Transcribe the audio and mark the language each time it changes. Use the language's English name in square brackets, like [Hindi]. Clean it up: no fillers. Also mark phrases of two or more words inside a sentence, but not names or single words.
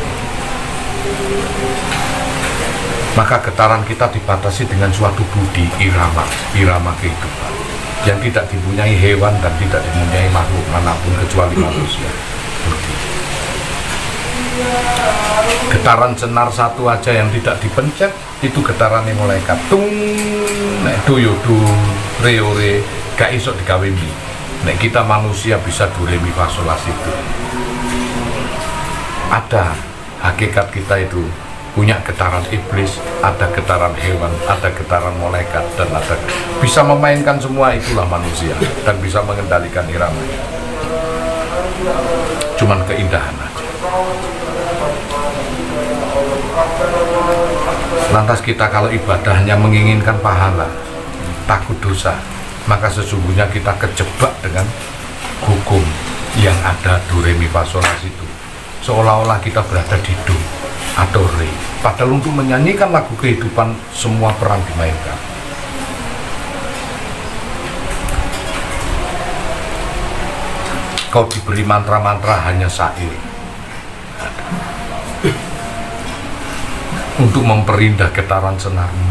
[Indonesian] Maka getaran kita dibatasi dengan suatu budi, irama kehidupan yang tidak dipunyai hewan dan tidak dipunyai makhluk manapun kecuali manusia. Budi. Getaran senar satu aja yang tidak dipencet itu getaran yang malaikat. [Javanese] Tung nek do yo do re yo re gak iso digawe mi. [Indonesian] Nek kita manusia bisa do re mi fa sol la si do. Ada hakikat kita itu punya getaran iblis, ada getaran hewan, ada getaran malaikat, dan ada bisa memainkan semua. Itulah manusia dan bisa mengendalikan iramanya. Cuman keindahan aja. Lantas kita kalau ibadah hanya menginginkan pahala, takut dosa, maka sesungguhnya kita kejebak dengan hukum yang ada do re mi fa sol la si do. Seolah-olah kita berada di do atau re, padahal untuk menyanyikan lagu kehidupan semua peran dimainkan. Kau diberi mantra-mantra hanya syair untuk memperindah getaran senarmu.